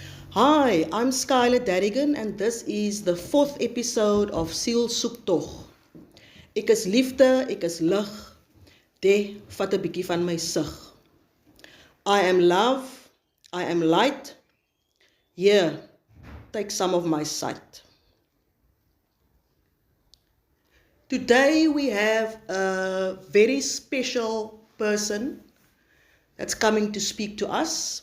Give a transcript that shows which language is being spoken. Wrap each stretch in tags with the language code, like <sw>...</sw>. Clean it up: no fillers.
<en>Hi, I'm Skylar Dadigan and this is the fourth episode of Siel Soektog.</en> <af>Ek is liefde, ek is lig, vat 'n bietjie van my sig.</af> <en>I am love, I am light, here, take some of my sight. Today we have a very special person that's coming to speak to us.</en>